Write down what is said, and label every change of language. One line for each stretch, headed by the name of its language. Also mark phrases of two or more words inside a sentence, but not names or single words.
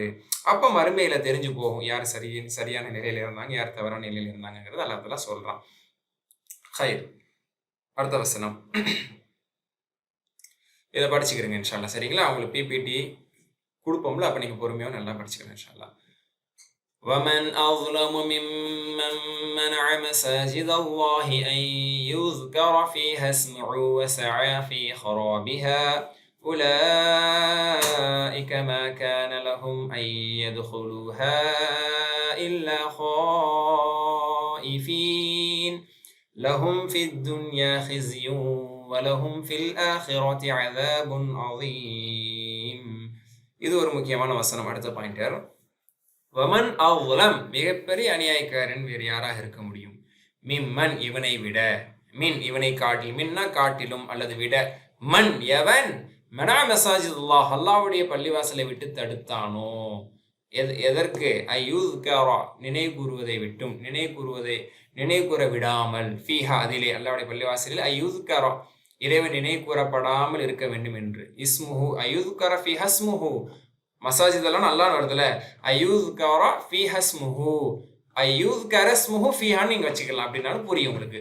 Tamil: அப்ப மறுமையில தெரிஞ்சு போகும் யார் சரியான நிலையில இருந்தாங்க, யார் தவறான நிலையில இருந்தாங்கிறது அல்லாஹ் தஆலா சொல்றான். ஹைர். அடுத்த வசனம் இதை படிச்சுக்கிறீங்க
Arabic: إن شاء الله.
Tamil: சரிங்களா? அவங்களுக்கு பிபிடி கொடுப்போம்ல, அப்ப நீங்க பொறுமையாக நல்லா படிச்சுக்கிறேன்
Arabic: إن شاء الله. ومن أظلم ممن منع مساجد الله أن يذكر فيها اسمه وسعى في خرابها أولئك ما كان لهم أن يدخلوها إلا خائفين لهم في الدنيا خزي ولهم في الآخرة عذاب عظيم.
Tamil: இது ஒரு முக்கியமான வசனம். அடுத்த பாயிண்டர்,
Arabic: ومن أظلم
Tamil: மிகப்பெரிய அநியாயக்காரன் வேறு யாராக இருக்க முடியும்? மிம்மன் இவனை விட, மின் இவனை காட்டில், மின்னா காட்டிலும் அல்லது விட, மன் எவன், மனா மசாஜிதுல்லாஹ் அல்லாஹ்வுடைய பள்ளிவாசலை விட்டு தடுத்தானோ, எதற்கு, ஐயூத்கரா நினைவு கூறுவதை விட்டும், நினைவு கூற விடாமல், ஃபீஹா அதிலே அல்லாஹ்வுடைய பள்ளிவாசலில், ஐயூத்கரா இறைவன் நினைவு கூறப்படாமல் இருக்க வேண்டும் என்று,
Arabic: اسمه أن يذكر فيها اسمه,
Tamil: மசாஜிதெல்லாம் நல்லா வருதுல,
Arabic: أن يذكر فيها اسمه, أن يذكر اسمه
Tamil: ஃபீஹான்னு நீங்க வச்சுக்கலாம், அப்படின்னாலும் புரியும் உங்களுக்கு.